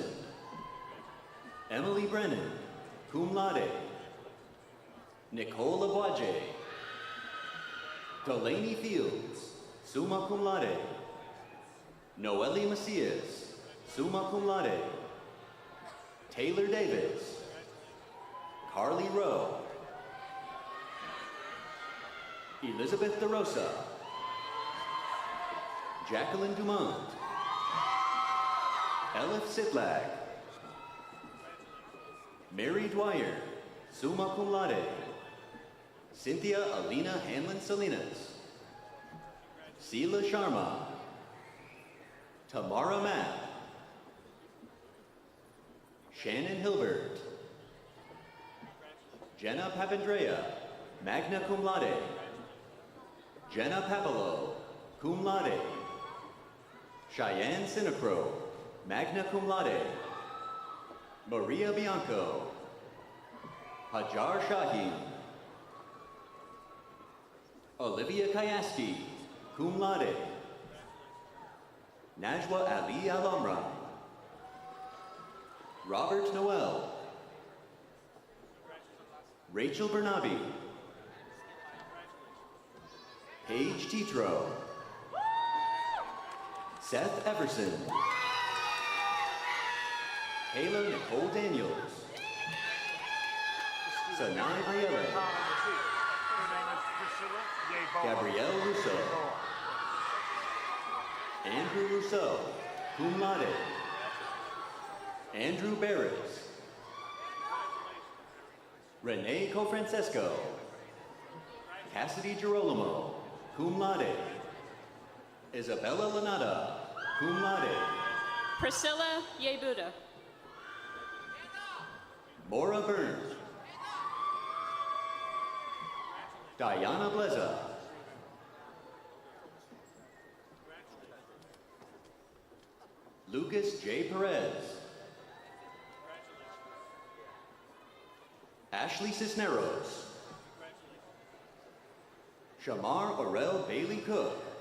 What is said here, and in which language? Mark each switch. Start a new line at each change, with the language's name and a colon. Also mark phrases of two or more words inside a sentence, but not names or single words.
English: Emily Brennan,
Latin: cum laude.
English: Nicole Laboisier. Delaney Fields,
Latin: summa cum laude.
English: Noelle Macias,
Latin: summa cum laude.
English: Taylor Davis, Carly Rowe, Elizabeth DeRosa, Jacqueline Dumont, Elif Sitlag, Mary Dwyer,
Latin: summa cum laude,
English: Cynthia Alina Hanlon Salinas, Sela Sharma, Tamara Mapp, Shannon Hilbert, Jenna Papandrea,
Latin: magna cum laude,
English: Jenna Papalo,
Latin: cum laude,
English: Cheyenne Sinacro,
Latin: magna cum laude,
English: Maria Bianco, Hajar Shaheen, Olivia Kayaski,
Latin: cum laude,
English: Najwa Ali Al-Amra, Robert Noel, Rachel Bernabe, Paige Tetro, Seth Everson, Kayla Nicole Daniels, Sanai Ayala, Gabrielle Rousseau, Andrew Rousseau,
Latin: cum laude,
English: Andrew Barris, Renee Cofrancesco, Cassidy Girolamo,
Latin: cum laude,
English: Isabella Lanata,
Latin: cum laude,
English: Priscilla Yebuda. Maura Burns, Diana Bleza, Lucas J. Perez, Ashley Cisneros, Shamar Orel Bailey Cook,